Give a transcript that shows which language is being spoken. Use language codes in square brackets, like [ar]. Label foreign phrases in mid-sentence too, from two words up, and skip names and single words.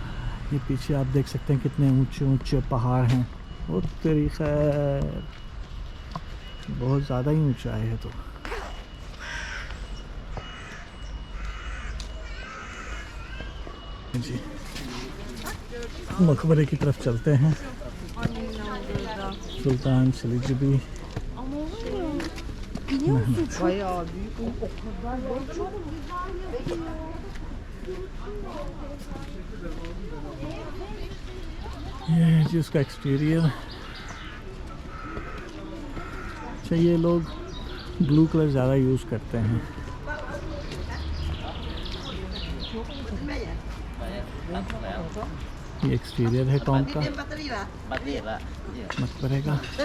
[hi] ये पीछे आप देख सकते हैं कितने ऊंचे ऊंचे पहाड़ हैं, और तेरी खैर बहुत ज़्यादा ही ऊंचाई है। तो जी मकबरे की तरफ चलते हैं। सुल्तान सलीजुद्दीन [tr] Bayağı büyük. O kadar çok güzel. [hi] ये है जी उसका एक्सटीरियर। अच्छा, ये लोग [en] blue color [hi] ज़्यादा यूज़ करते हैं। ये एक्सटीरियर है टॉम का मकबरे का।